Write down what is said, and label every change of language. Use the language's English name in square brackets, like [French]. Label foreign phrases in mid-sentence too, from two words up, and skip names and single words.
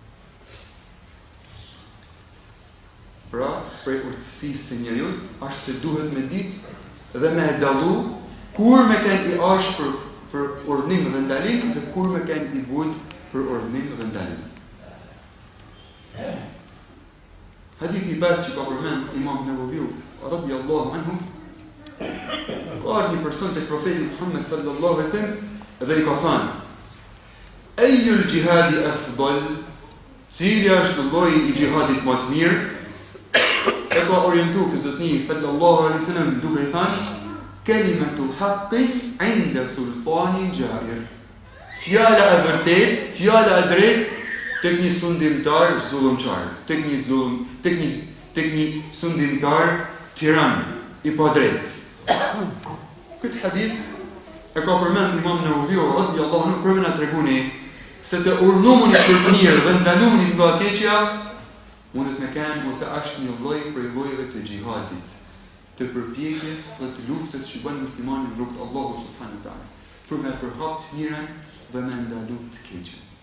[Albanian] Pra, prej urtësisë së njeriu është se duhet me ditë dhe me dallu kur me qenë i ashpër për urdhnim dhe ndalim dhe kur me qenë i butë për urdhnim dhe ndalim. Hadithi i parë që ka përmend Imam Nevaviu [Arabic] رضي الله عنه, [Albanian] ka ardhur një person tek profeti Muhammed [Arabic] صلى الله عليه وسلم [Albanian] dhe i ka thënë: [Arabic] "أي الجهاد أفضل?" [Albanian] Cili është lloji i xhihadit më të mirë? E ka orientuar ky zotni [Arabic] صلى الله عليه وسلم [Albanian] duke i thënë: [Arabic] كلمة حق عند سلطان جائر. [Albanian] Fjala e vërtet, fjala e drejt tek një sundimtar zullumçar, tek një sundimtar tiran i padrejt. Këtë hadith e ka përmend Imam Nawawi [Arabic] رضي الله عنه [Albanian] për na treguni se të urnumuni për të mirë dhe ndalumuni nga keqja mundet me kanë ose është një lloj prej llojeve të xhihadit, të përpjekjes dhe të luftës që bën muslimani në rrugt Allahut [Arabic] سبحانه وتعالى, [Albanian] për me përhap të mirën dhe me ndalu të keqen.